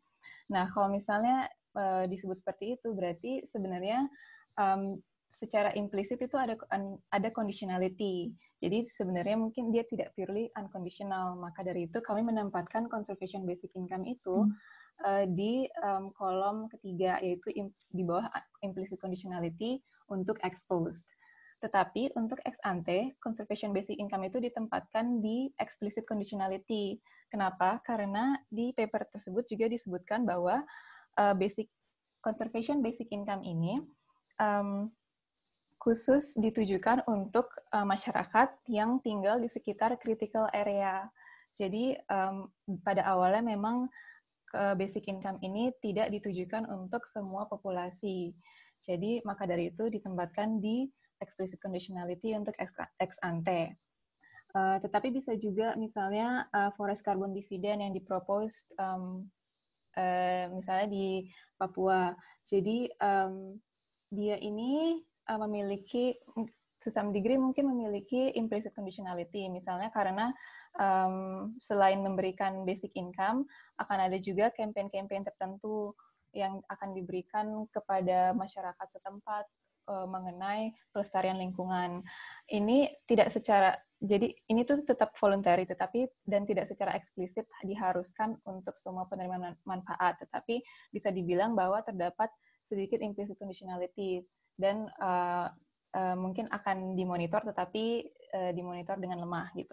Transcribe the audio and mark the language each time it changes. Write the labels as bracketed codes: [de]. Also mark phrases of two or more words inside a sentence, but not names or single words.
[id] Nah, kalau misalnya disebut seperti itu, berarti sebenarnya secara implisit itu ada conditionality. Jadi sebenarnya mungkin dia tidak [en] purely unconditional. [id] Maka dari itu kami menempatkan [en] conservation basic income [id] itu di kolom ketiga, yaitu di bawah [en] implicit conditionality [id] untuk exposed. Tetapi untuk ex ante, [en] conservation basic income [id] itu ditempatkan di [en] explicit conditionality. [id] Kenapa? Karena di paper tersebut juga disebutkan bahwa [en] conservation basic income [id] ini khusus ditujukan untuk masyarakat yang tinggal di sekitar [en] critical area. [id] Jadi pada awalnya memang [en] basic income [id] ini tidak ditujukan untuk semua populasi. Jadi maka dari itu ditempatkan di [en] explicit conditionality [id] untuk ex ante. Tetapi bisa juga misalnya [en] forest carbon dividend [id] yang dipropose misalnya di Papua. Jadi dia ini memiliki [en] to some degree [id] mungkin memiliki [en] implicit conditionality, [id] misalnya karena selain memberikan [en] basic income, [id] akan ada juga campaign-campaign tertentu yang akan diberikan kepada masyarakat setempat mengenai pelestarian lingkungan. Ini tidak secara, jadi ini tuh tetap voluntary, dan tidak secara eksplisit diharuskan untuk semua penerima manfaat, tetapi bisa dibilang bahwa terdapat sedikit [en] implicit conditionality [id] dan mungkin akan dimonitor, tetapi dimonitor dengan lemah gitu.